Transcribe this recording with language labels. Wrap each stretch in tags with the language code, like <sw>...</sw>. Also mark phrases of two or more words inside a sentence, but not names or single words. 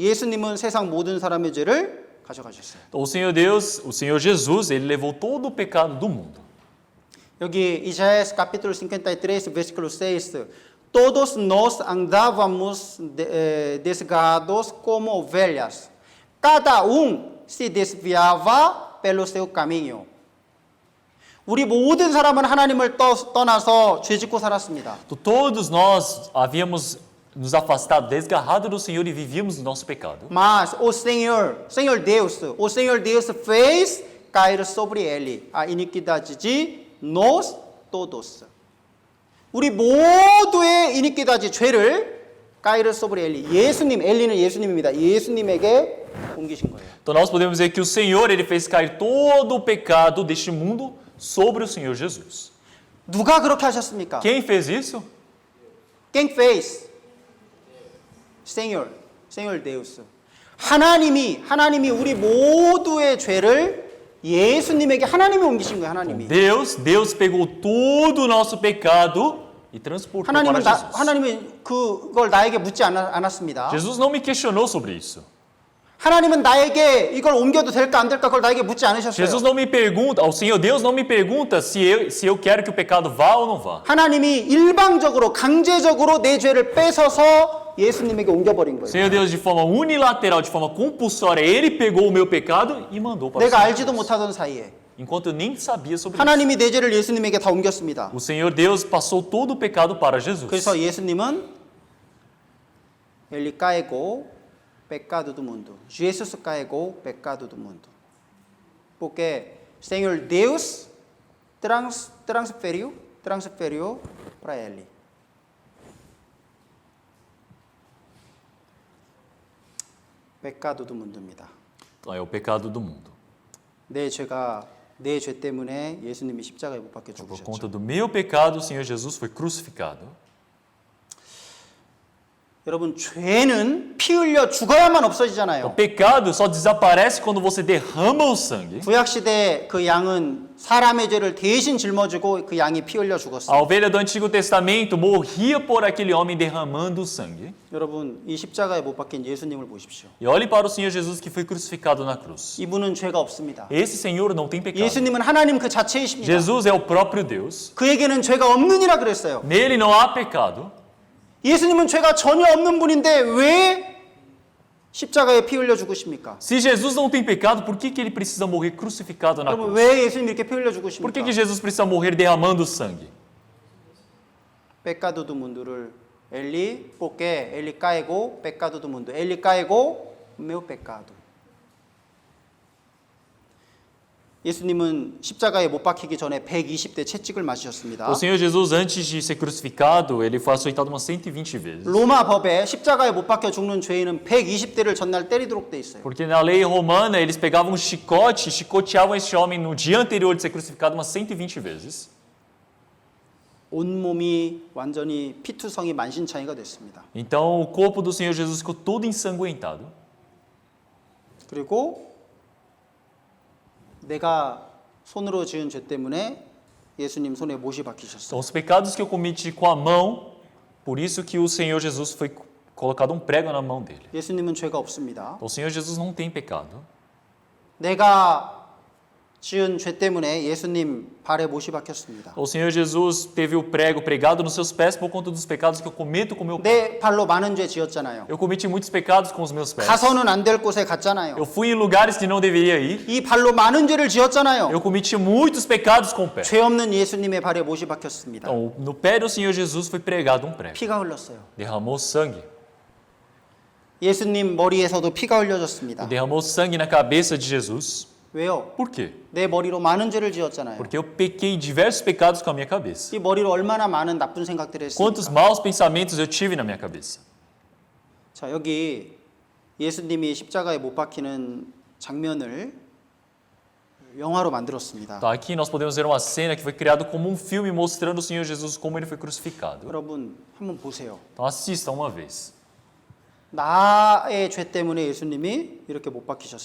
<ko>예수님은 세상 모든 사람의 죄를 가져가셨어요.</ko> <pt>Então, o Senhor Deus, o Senhor Jesus, ele levou todo o pecado do mundo. 여기 Isaías capítulo 53, versículo 6. Todos nós andávamos desgarrados como ovelhas. Cada se desviava pelo seu caminho.</pt> <ko>우리 모든 사람은 하나님을 떠나서 죄짓고 살았습니다.</ko> <pt>Então, todos nós havíamos nos afastado, desgarrado do Senhor e vivíamos no nosso pecado. Mas o Senhor Deus fez cair sobre ele a iniquidade de nós todos.</pt> <ko>우리 모두의 iniquidade 죄를</ko> <pt>cair sobre ele.</pt> <ko>예수님, 엘리는 예수님입니다. 예수님에게 옮기신 거예요.</ko> <pt>Então nós podemos dizer que o Senhor ele fez cair todo o pecado deste mundo sobre o Senhor Jesus.</pt> <ko>누가 그렇게 하셨습니까?</ko> <pt>Quem fez isso? Quem fez? Senhor Deus.</pt> <ko>하나님이 우리 모두의 죄를 예수님에게 하나님이 옮기신 거예요. 하나님이.</ko> <pt>Deus pegou todo o nosso pecado e transportou para Jesus.</pt> <ko>하나님이 그걸 나에게 묻지 않았습니다.</ko> <pt>Jesus não me questionou sobre isso.</pt> <ko>하나님은 나에게 이걸 옮겨도 될까 안 될까 그걸 나에게 묻지 않으셨어요.</ko> <pt>Jesus não me pergunta, o Senhor Deus não me pergunta se eu quero que o pecado vá ou não vá.</pt> <ko>하나님이 일방적으로 강제적으로 내 죄를 뺏어서 예수님에게 옮겨버린</ko> <pt>O</pt> <ko>거예요.</ko> <pt>Senhor Deus de forma unilateral, de forma compulsória, ele pegou o meu pecado e mandou para o</pt> <ko>내가</ko> <pt>Senhor</pt> <ko>알지도</ko> <pt>Jesus.</pt> <ko>못하던 사이에</ko> <pt>Enquanto eu nem sabia sobre isso.</pt> <ko>하나님이 내 죄를 예수님에게 다 옮겼습니다.</ko> <pt>O Senhor Deus passou todo o pecado para Jesus. 그래서 예수님은 ele carregou pecado do mundo. Jesus carregou pecado do mundo. Porque Senhor Deus transferiu para ele. pecado do mundo입니다. Então, é o pecado do mundo.</pt> <ko>내 죄 때문에 예수님이 십자가에 못 박혀</ko> <pt>Por</pt> <ko>죽으셨죠.</ko> <pt>conta do meu pecado, o Senhor Jesus foi crucificado.</pt> <ko>여러분 죄는 피 흘려 죽어야만</ko> <pt>O</pt> <ko>없어지잖아요.</ko> <pt>pecado só desaparece quando você derrama o sangue.</pt> <ko>구약 시대 그 양은 사람의 죄를 대신 짊어지고 그 양이 피 흘려</ko> <pt>A</pt> <ko>죽었어요.</ko> <pt>ovelha do Antigo Testamento morria por aquele homem derramando o sangue.</pt> <ko>여러분 이 십자가에 못 박힌 예수님을 보십시오.</ko> <pt>E olhe para o Senhor Jesus que foi crucificado na cruz.</pt> <ko>이분은 죄가 없습니다.</ko> <pt>Esse Senhor não tem pecado.</pt> <ko>예수님은 하나님 그 자체이십니다.</ko> <pt>Jesus é o próprio Deus.</pt> <ko>그에게는 죄가 없느니라 그랬어요.</ko> <pt>Nele não há pecado.</pt> <ko>예수님은 죄가 전혀 없는 분인데 왜 십자가에 피 흘려 죽으십니까?</ko> <pt>Se Jesus não tem pecado, por que ele precisa morrer crucificado na</pt> <ko>여러분</ko> <pt>cruz?</pt> <ko>왜 예수님 이렇게 피 흘려</ko> <pt>Por que</pt> <ko>죽으십니까?</ko> <pt>Jesus precisa morrer derramando sangue? Pecado do mundo를 ele porque ele carregou pecado do mundo. Ele carregou o meu pecado.</pt> <ko>예수님은 십자가에 못 박히기 전에 120대 채찍을 맞으셨습니다.</ko> <pt>O Senhor Jesus, antes de ser crucificado, ele foi açoitado umas 120 vezes.</pt> <ko>로마 법에 십자가에 못 박혀 죽는 죄인은 120대를 전날 때리도록 돼 있어요.</ko> <pt>Porque na lei romana, eles pegavam um chicote e chicoteavam esse homem no dia anterior de ser crucificado umas 120 vezes.</pt> <ko>온몸이 완전히 피투성이 만신창이가 됐습니다.</ko> <pt>Então, o corpo do Senhor Jesus ficou todo ensanguentado.</pt> <ko>그리고 내가 손으로 지은 죄 때문에 예수님 손에 못이 박히셨어요.</ko> <pt>Então, os pecados que eu cometi com a mão, por isso que o Senhor Jesus foi colocado um prego na mão dele.</pt> <ko>예수님은 죄가 없습니다.</ko> <pt>Então, o Senhor Jesus não tem pecado.</pt> <ko>내가 지은 죄 때문에 예수님 발에 못이 박혔습니다.</ko> <pt>O Senhor Jesus teve o prego pregado nos seus pés por conta dos pecados que eu cometo com o meu pé.</pt> <ko>내 발로 많은 죄 지었잖아요.</ko> <pt>Eu cometi muitos pecados com os meus pés.</pt> <ko>가서는 안 될 곳에 갔잖아요.</ko> <pt>Eu fui em lugares que não deveria ir.</pt> <ko>이 발로 많은 죄를 지었잖아요.</ko> <pt>Eu cometi muitos pecados com o pé.</pt> <ko>죄 없는 예수님의 발에 못이 박혔습니다.</ko> <pt>Então, no pé do Senhor Jesus foi pregado um prego.</pt> <ko>피가 흘렀어요.</ko> <pt>Derramou sangue.</pt> <ko>예수님 머리에서도 피가 흘려졌습니다.</ko> <pt>Derramou sangue na cabeça de Jesus.</pt> <ko>왜요?</ko> <pt>Por quê?</pt> <ko>내 머리로 많은 죄를 지었잖아요.</ko> <pt>Porque eu pequei diversos pecados com a minha cabeça.</pt> <ko>이 머리로 얼마나 많은 나쁜 생각들을</ko> <pt>Quantos</pt> <ko>했습니까?</ko> <pt>maus pensamentos eu tive na minha cabeça.</pt> <ko>자, 여기 예수님이 십자가에 못 박히는 장면을 영화로 만들었습니다.</ko> <pt>Então, aqui nós podemos ver uma cena que foi criada como um filme mostrando o Senhor Jesus como ele foi crucificado.</pt> <ko>여러분 한번 보세요.</ko> <pt>Então assista uma vez.</pt> <ko>나의 죄 때문에 예수님이 이렇게 못 박히셨어요.</ko>